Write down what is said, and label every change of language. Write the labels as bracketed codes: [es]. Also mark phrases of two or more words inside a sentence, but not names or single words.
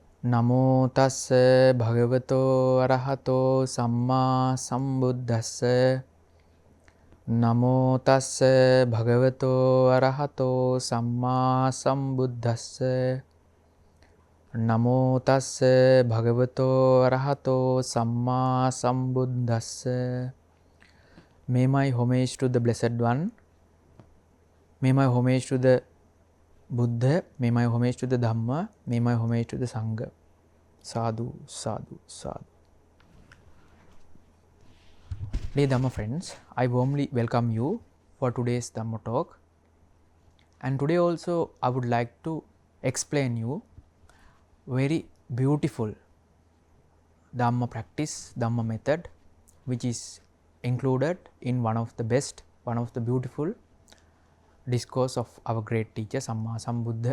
[pi] නමෝ තස්ස භගවතෝ අරහතෝ සම්මා සම්බුද්දස්ස නමෝ තස්ස භගවතෝ අරහතෝ සම්මා සම්බුද්දස්ස නමෝ තස්ස භගවතෝ අරහතෝ සම්මා සම්බුද්දස්ස. [en] May my homage to the blessed one, may my homage to the Buddha, may my homage to the Dhamma, may my homage to the Sangha. [pi] Sadhu, sadhu, sadhu. [en] Dear Dhamma friends, I warmly welcome you for today's Dhamma talk. And today also I would like to explain you very beautiful Dhamma practice, Dhamma method, which is included in one of the best, one of the beautiful discourse of our great teacher Samma Sambuddha.